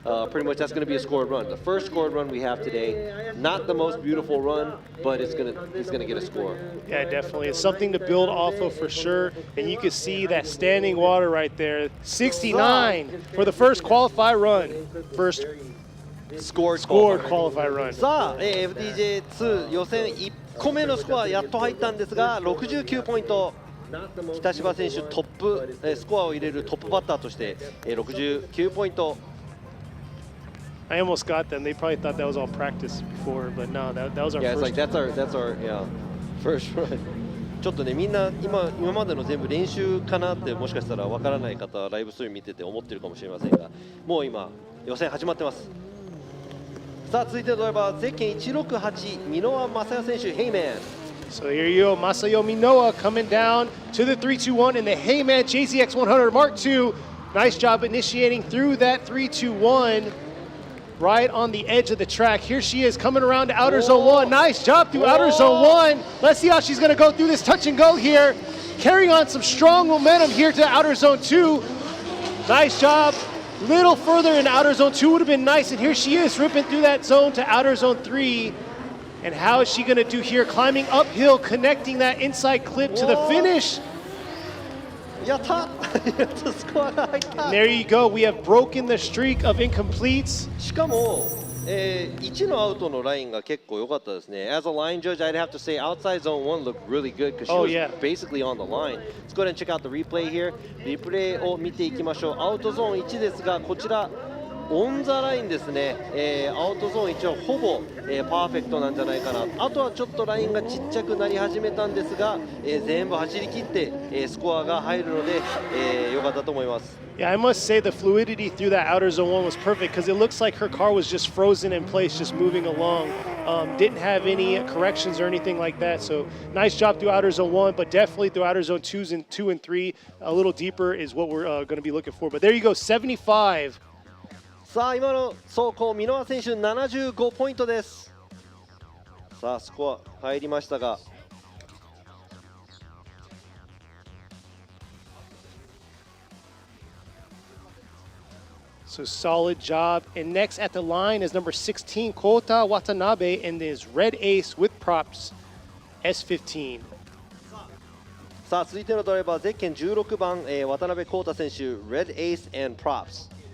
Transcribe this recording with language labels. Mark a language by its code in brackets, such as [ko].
[en] Pretty much that's going to be a scored run. The first scored run we have today, not the most beautiful run, but he's going to get a score. Yeah, definitely. It's something to build off of for sure. And you can see that standing water right there. 69 for the first qualify run. First scored qualify run. [ja] さあ、FDJ2 予選1個目のスコアやっと入ったんですが、69ポイント。北芝選手トップ、スコアを入れるトップバッターとして、69ポイント。 [en] I almost got them. They probably thought that was all practice before, but no, that was our first. Yeah, it's like that's our first run. [ja] ちょっとねみんな今までの全部練習かなってもしかしたらわからない方はライブストリーム見てて思ってるかもしれませんが、もう今予選始まってます。さあ続いてのドライバーゼッケン168箕輪正也選手、ヘイメン。 [en] So here you go, Masayo Minoa coming down to the 3-2-1 in the Heyman JZX 100 Mark II. Nice job initiating through that 3-2-1. Right on the edge of the track. Here she is coming around to outer zone 1. Nice job through outer zone 1. Let's see how she's going to go through this touch and go here. Carrying on some strong momentum here to outer zone 2. Nice job. Little further in outer zone 2 would have been nice. And here she is ripping through that zone to outer zone 3. And how is she going to do here? Climbing uphill, connecting that inside clip to the finish. [ja] やったスコアが入った。 [en] And there you go. We have broken the streak of incompletes. [ja] しかも、1のアウトのラインが結構良かったですね。 [en] As a line judge, I'd have to say outside zone 1 looked really good because she was basically on the line. Let's go ahead and check out the replay here. [ja] リプレイを見ていきましょう。アウトゾーン1ですが、こちらオンザラインですね。アウトゾーン1はほぼ、パーフェクトなんじゃないかな。あとはちょっとラインがちっちゃくなり始めたんですが、全部走り切って、スコアが入るので、良かったと思います。 [en] Yeah, I must say the fluidity through that outer zone 1 was perfect because it looks like her car was just frozen in place, just moving along. Didn't have any corrections or anything like that. So nice job through outer zone 1, but definitely through outer zone 2 and 3, a little deeper is what we're going to be looking for. But there you go, 75. [ja] さあ今の走行、箕輪選手75ポイントです。さあスコア入りましたが。 [en] So solid job. And next at the line is number 16, Kota Watanabe, and his red ace with props, S15. [ja] さあ続いてのドライバーゼッケン16番、渡辺康太選手 Red Ace and Props。